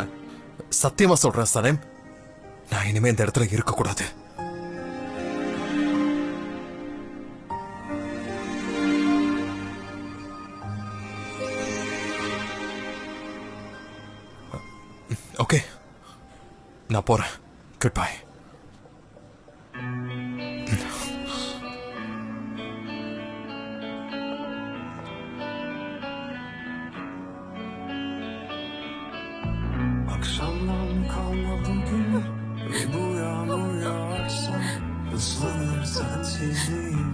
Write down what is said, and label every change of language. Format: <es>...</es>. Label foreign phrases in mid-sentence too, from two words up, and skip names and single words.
<ta>சத்தியமா சொல்றேன் சனம், நான் இனிமே இந்த இடத்துல இருக்க கூடாது. ஓகே, நான் போறேன்.</ta> <en>good bye.</en> <tr>Akşamdan kalma bugün ve bu yağmur yağarsa ıslanır sensizliğim.</tr>